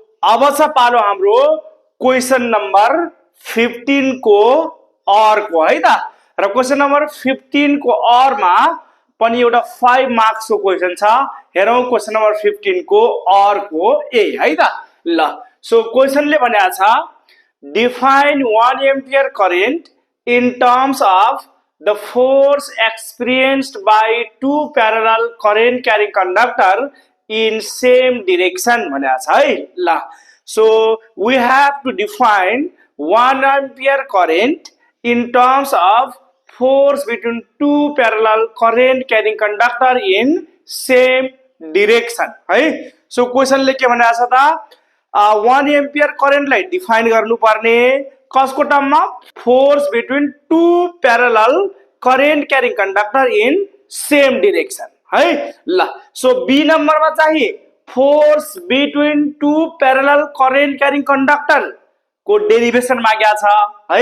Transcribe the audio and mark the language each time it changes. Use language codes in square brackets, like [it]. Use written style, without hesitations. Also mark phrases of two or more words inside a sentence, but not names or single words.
[ne] अब छ पालो हाम्रो [en] question number [ne] 15 को और को है त। र [en] question number [ne] 15 को और मा पनि एउटा 5 मार्क्स को क्वेशन छ। हेरौं [en] question number [ne] 15 को और को ए है त। ल सो क्वेशनले भनेको छ [en] define 1 ampere current in terms of the force experienced by two parallel current carrying conductor in same direction [ne] भनेको छ है। [en] ल so we have to define 1 ampere current in terms of force between two parallel current carrying conductor in same direction है। [ne] so क्वेशन ले के भनेको छ त [en] 1 ampere current [ne] लाई डिफाइन गर्नु पर्ने कसको टर्ममा [en] force between two parallel current carrying conductor in same direction [ne] है। ल सो बी नम्बरमा चाहिँ [en] force between two parallel current carrying conductor [ne] को डेरिभेसन मागेको छ है।